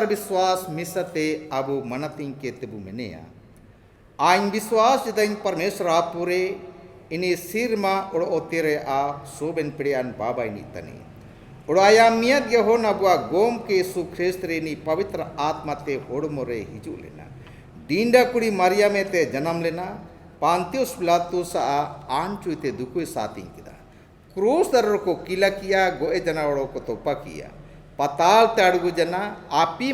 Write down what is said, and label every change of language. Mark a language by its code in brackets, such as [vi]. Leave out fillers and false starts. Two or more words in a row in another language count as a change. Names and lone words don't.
[unr] विश्वास मिसते अबु मनतिंग के तेबु मेनेया आइन विश्वास जदइन परमेश्वर पूरे इनी सिरमा ओड़ ओतेरे आ सोबेन पिड़ियान बाबाई नी तनी ओड़ाया मियत गे हो नबुआ गोम के सुख्रेस्त्रे नी पवित्र आत्मा ते होड़मोरे हिजू लेना डींडा कुड़ी मारिया में ते जन्म लेना पांतियोस पिलातुस आ आंचुते दुकुई सातिंग किदा क्रूस दर को किला किया गोए जनावड़ों को तोपा किया पताल ते अड़गु जना आपी